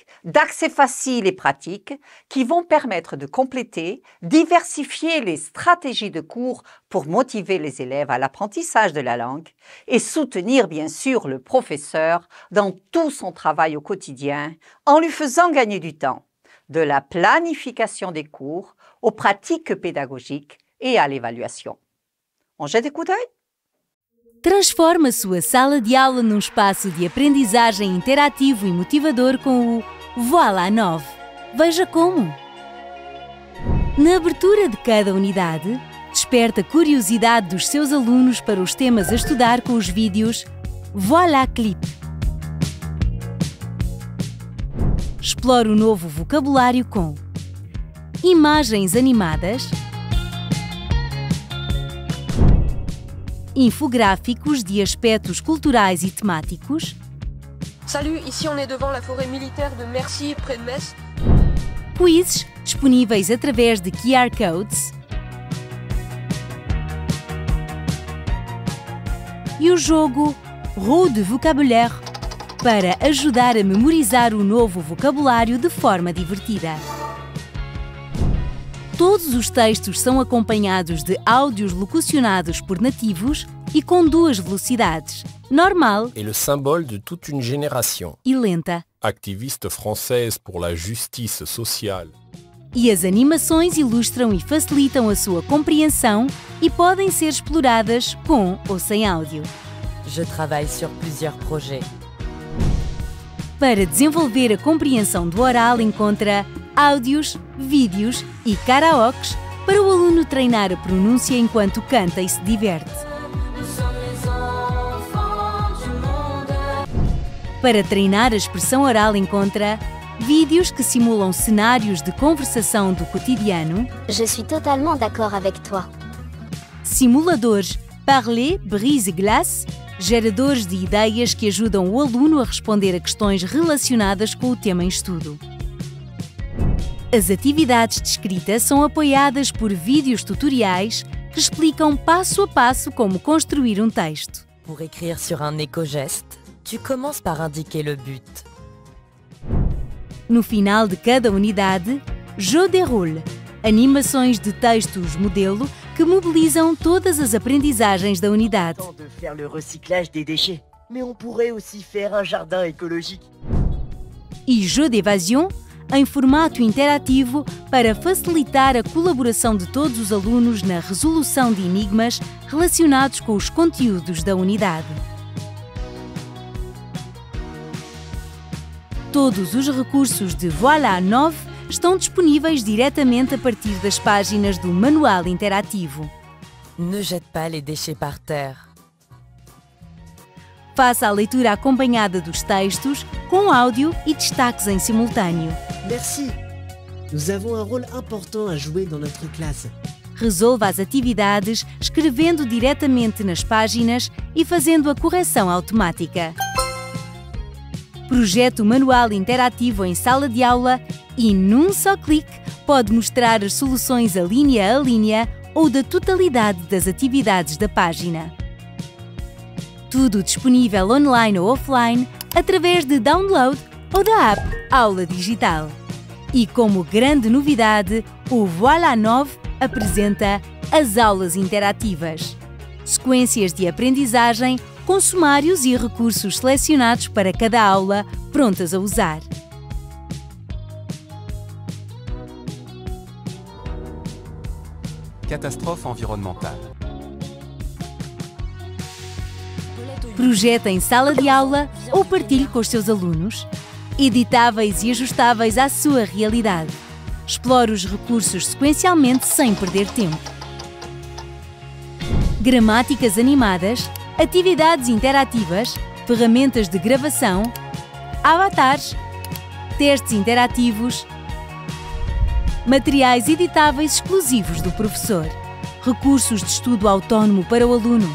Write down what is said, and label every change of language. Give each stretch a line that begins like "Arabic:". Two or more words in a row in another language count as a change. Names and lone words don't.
French: d'accès facile et pratique qui vont permettre de compléter, diversifier les stratégies de cours pour motiver les élèves à l'apprentissage de la langue et soutenir bien sûr le professeur dans tout son travail au quotidien en lui faisant gagner du temps, de la planification des cours aux pratiques pédagogiques et à l'évaluation. On jette des coups d'œil?
Portuguese: Transforme a sua sala de aula num espaço de aprendizagem interativo e motivador com o Voilà 9. Veja como! Na abertura de cada unidade, desperta a curiosidade dos seus alunos para os temas a estudar com os vídeos Voilà Clip. Explore o novo vocabulário com imagens animadas, infográficos de aspectos culturais e temáticos.
French: Salut, ici on est devant la forêt militaire de Mercy, près de Metz.
Portuguese: Quizzes disponíveis através de QR Codes. E o jogo Roue de Vocabulaire, para ajudar a memorizar o novo vocabulário de forma divertida. Todos os textos são acompanhados de áudios locucionados por nativos e com 2 velocidades, normal
French: et le symbole de toute une génération.
Portuguese: E lenta.
French: Activiste française pour la justice sociale.
Portuguese: E as animações ilustram e facilitam a sua compreensão e podem ser exploradas com ou sem áudio.
French: Je travaille sur plusieurs projets.
Portuguese: Para desenvolver a compreensão do oral, encontra áudios, vídeos e karaokes para o aluno treinar a pronúncia enquanto canta e se diverte. Para treinar a expressão oral, encontra vídeos que simulam cenários de conversação do cotidiano.
French: Je suis totalement d'accord avec toi.
Portuguese: Simuladores Parler, Brise, Glace, geradores de ideias que ajudam o aluno a responder a questões relacionadas com o tema em estudo. As atividades de escrita são apoiadas por vídeos tutoriais que explicam passo a passo como construir um texto.
French: Pour écrire sur un éco-geste, tu commences par indiquer le but.
Portuguese: No final de cada unidade, Jeu de rôle, animações de textos modelo que mobilizam todas as aprendizagens da unidade.
French: De faire le recyclage des déchets, mais on pourrait aussi faire un jardin écologique.
Portuguese: E Jeu d'évasion, em formato interativo para facilitar a colaboração de todos os alunos na resolução de enigmas relacionados com os conteúdos da unidade. Todos os recursos de Voilà 9 estão disponíveis diretamente a partir das páginas do manual interativo.
French: Ne jette pas les déchets par terre.
Portuguese: Faça a leitura acompanhada dos textos, com áudio e destaques em simultâneo.
French: Merci. Nous avons un rôle important à jouer dans notre classe.
Portuguese: Resolva as atividades escrevendo diretamente nas páginas e fazendo a correção automática. Projete o manual interativo em sala de aula e, num só clique, pode mostrar as soluções a linha ou da totalidade das atividades da página. Tudo disponível online ou offline através de download ou da app Aula Digital. E como grande novidade, o Voilà 9 apresenta as aulas interativas. Sequências de aprendizagem com sumários e recursos selecionados para cada aula, prontas a usar.
French: Catastrophe environnementale.
Portuguese: Projeta em sala de aula ou partilhe com os seus alunos. Editáveis e ajustáveis à sua realidade. Explore os recursos sequencialmente sem perder tempo. Gramáticas animadas, atividades interativas, ferramentas de gravação, avatares, testes interativos, materiais editáveis exclusivos do professor, recursos de estudo autónomo para o aluno.